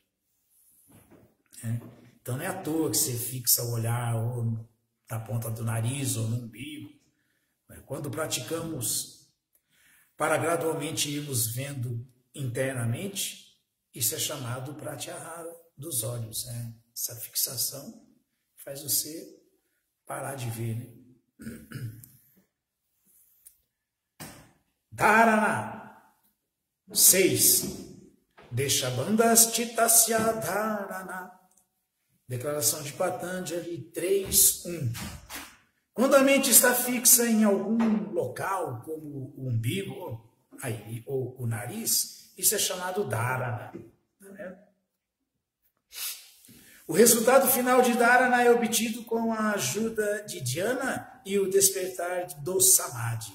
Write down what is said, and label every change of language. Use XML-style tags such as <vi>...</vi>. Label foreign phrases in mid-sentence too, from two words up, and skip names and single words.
<pt>Então não é à toa que você fixa o olhar ou na ponta do nariz ou no umbigo. Quando praticamos para gradualmente irmos vendo internamente, isso é chamado pratyahara dos olhos. Essa fixação faz você parar de ver, né? Dharana 6.</pt> <sa>देशबन्धस् चित्तस्य धारणा.</sa> <pt>Declaração de Patanjali 3.1. Quando a mente está fixa em algum local, como o umbigo ou o nariz, isso é chamado dharana. O resultado final de dharana é obtido com a ajuda de dhyana e o despertar do samadhi.</pt>